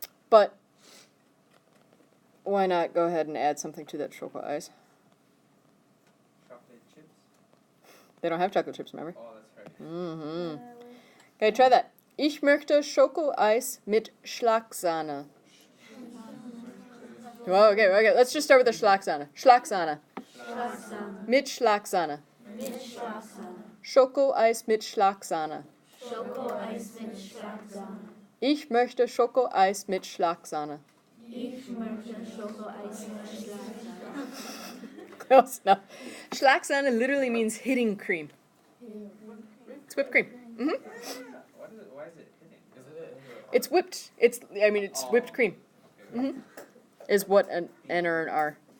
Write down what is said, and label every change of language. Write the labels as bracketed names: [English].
[English] But why not go ahead and add something to that Schokoeis? Chocolate chips. They don't have chocolate chips, remember? Oh, that's right. Mm-hmm. Okay, try that. [German] Ich möchte Schokoeis mit Schlagsahne. [English] Well, okay, let's just start with the Schlagsahne. [German] Schlagsahne. Schlagsahne. Mit Schlagsahne. Mit Schlagsahne. Schokoeis mit Schlagsahne. Schokoeis mit Schlagsahne. Ich möchte Schokoeis mit Schlagsahne. Ich möchte Schokoeis mit Schlagsahne. [English] Close enough. Schlagsahne literally means hitting cream. It's whipped cream. Why is it hitting? Is it? It's whipped. It's whipped cream. Okay. Is what an N or an R.